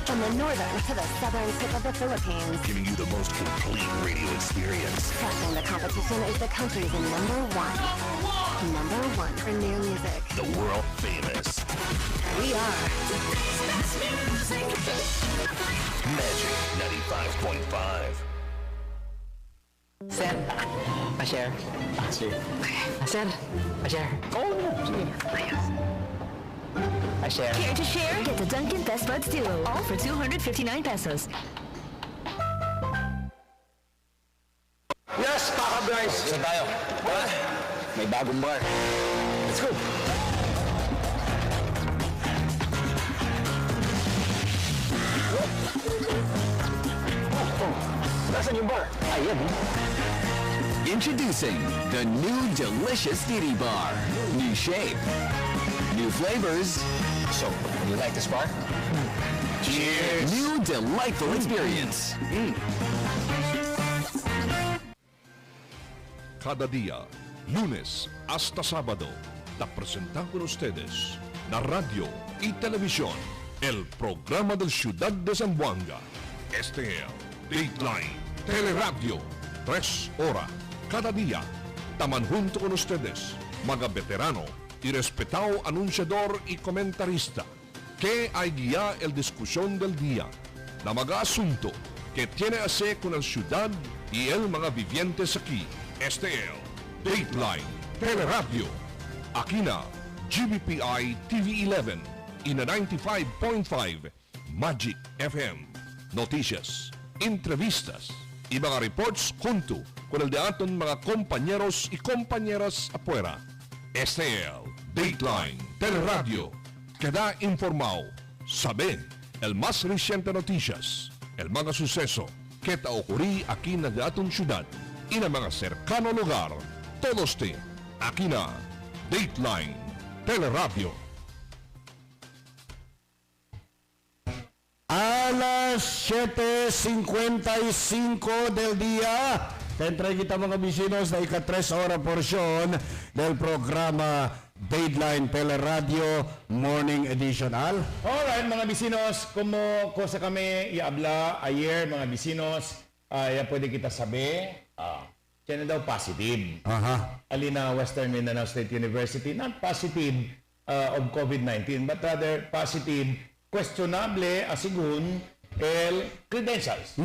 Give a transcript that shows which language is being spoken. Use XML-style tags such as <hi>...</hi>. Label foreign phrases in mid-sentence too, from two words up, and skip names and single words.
<en>From the northern to the southern tip of the Philippines. Giving you the most complete radio experience. Testing the competition is the country's number one. Number one for new music. The world famous. We are Magic 95.5.</en> <tl>Sir, pa-share. Sir. Sir, pa-share. Oh, sige. Pa-share.</tl> <en>Care to share? Get the Dunkin' Best Buds Duo, all for 259 pesos. Yes, Kaka Bryce!</en> <tl>Saan tayo? May bagong bar.</tl> <en>Let's go!</en> <tl>Nasaan yung bar? Ayan.</tl> <en>Introducing the new delicious Didi Bar. New shape. New flavors. So, you like this bar? Cheers! New delightful experience.</en> <cbk>Cada día, lunes hasta sábado, te presentan con ustedes na radio y televisión, el programa del Ciudad de Zamboanga. STL, Dateline, Teleradyo, 3 horas, cada día. Taman junto con ustedes, mga veterano y respetado anunciador y comentarista, que hay guía el discusión del día, na mga asunto que tiene a ver con el ciudad y el mga vivientes aquí. STL, Dateline, Teleradyo, aquí na GBPI TV11 y na 95.5 Magic FM. Noticias, entrevistas y mga reports junto con el de aton mga compañeros y compañeras afuera. STL, Dateline, Teleradyo, queda informado, sabe el más reciente noticias, el mga suceso que ta ocurrí aquí na de aton ciudad y na mga cercano lugar. Todos te, aquí na Dateline, Teleradyo. Alas 7:55 del día, tentray kita mga bisinos na ika-3 oras porsyon del programa Dateline Teleradyo Morning Edition. Al? Alright mga bisinos, como cosa kami iabla ayer mga bisinos, ya pwede kita sabi,</cbk> <tl>siya na daw</tl> <cbk>positive.</cbk> <en>Alina Western Mindanao State University, not positive of COVID-19, but rather positive, questionable</en> <cbk>asigun el</cbk> <en>credentials.</en>